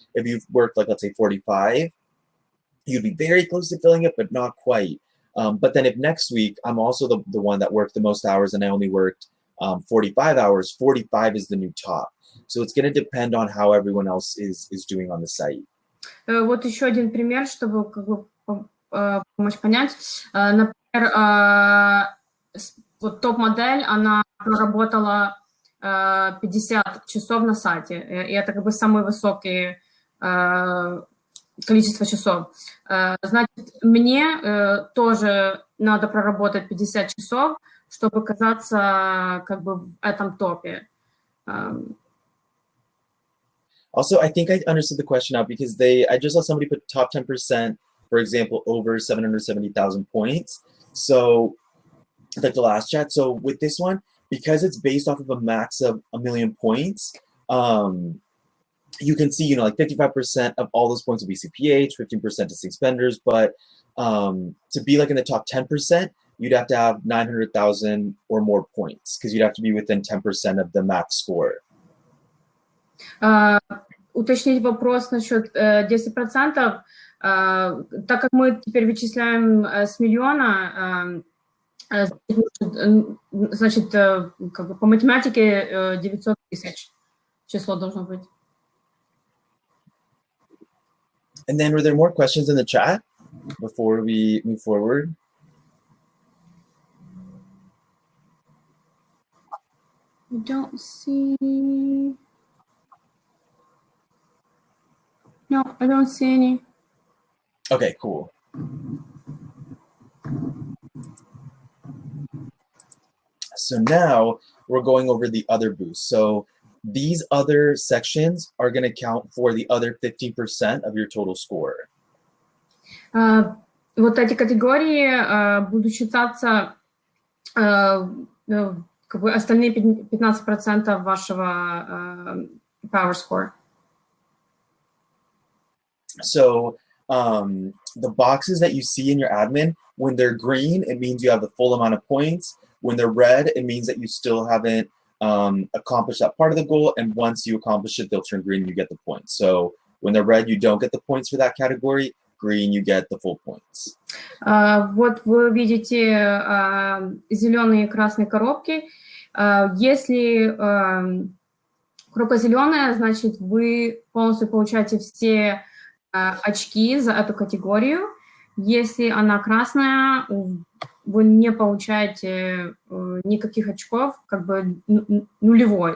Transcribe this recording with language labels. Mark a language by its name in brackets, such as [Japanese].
[English] If you've worked like, let's say 45, you'd be very close to filling it, but not quite. But then if next week I'm also the one that worked the most hours and I only worked 45 hours, 45 is the new top. So it's going to depend on how everyone else is doing on the site. [Russian] Вот еще один пример, чтобы как бы помочь понять. Например, вот топ-модель, она проработала 50 часов на сайте, и это как бы самое высокое количество часов. Значит, мне тоже надо проработать 50 часов, чтобы оказаться как бы в этом топе. [English] Also, I think I understood the question now because I just saw somebody put top 10%, for example, over 770,000 points. So like the last chat. So with this one, because it's based off of a max of 1 million points, you can see, like 55% of all those points will be CPH, 15% distinct spenders, but to be like in the top 10%, you'd have to have 900,000 or more points because you'd have to be within 10% of the max score. [Russian] Уточнить вопрос насчет 10%. Так как мы теперь вычисляем с миллиона, значит, как бы по математике 900 тысяч число должно быть. [English] And then were there more questions in the chat before we move forward? I don't see... No, I don't see any. Okay, cool. So now we're going over the other boosts. So these other sections are going to count for the other 50% of your total score. [Russian] Вот эти категории будут считаться как бы остальные 15% вашего power score. [English] So the boxes that you see in your admin, when they're green, it means you have the full amount of points. When they're red, it means that you still haven't accomplished that part of the goal. And once you accomplish it, they'll turn green and you get the points. So when they're red, you don't get the points for that category. Green, you get the full points. [Russian] Вот вы видите зеленые и красные коробки. Если коробка зеленая, значит, вы полностью получаете все очки за эту категорию. Если она красная, вы не получаете никаких очков, как бы нулевой.